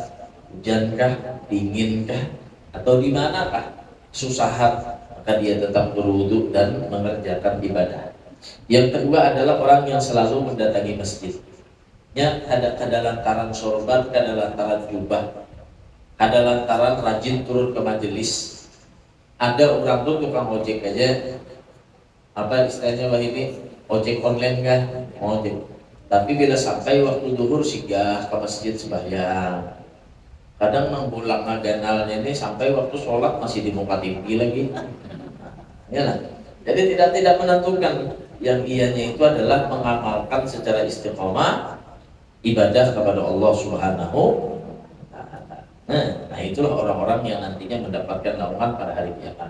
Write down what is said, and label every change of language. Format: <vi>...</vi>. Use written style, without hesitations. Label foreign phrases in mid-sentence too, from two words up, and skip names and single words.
<id>Panaskah, hujankah, dinginkah, atau di manakah kesusahan, maka dia tetap berwudu dan mengerjakan ibadah. Yang kedua adalah orang yang selalu mendatangi masjid. Ya,</id> <bjn>kada lantaran sorban, kada lantaran jubah, kada lantaran rajin turun ke majelis.</bjn> <id>Ada orang tuh tukang ojek aja, apa istilahnya wah ini, ojek online kan, ojek. Tapi bila sampai waktu duhur singgah ke masjid sembahyang.</id> <bjn>Kadang nang pulang ganalnya ini sampai waktu sholat masih di muka TV lagi.</bjn> <id>Ya lah. Jadi tidak menentukan, yang ianya itu adalah mengamalkan secara istiqomah ibadah kepada Allah</id> <ar>سبحانه وتعالى.</ar> <id>Nah, itulah orang-orang yang nantinya mendapatkan naungan pada hari kiamat.</id>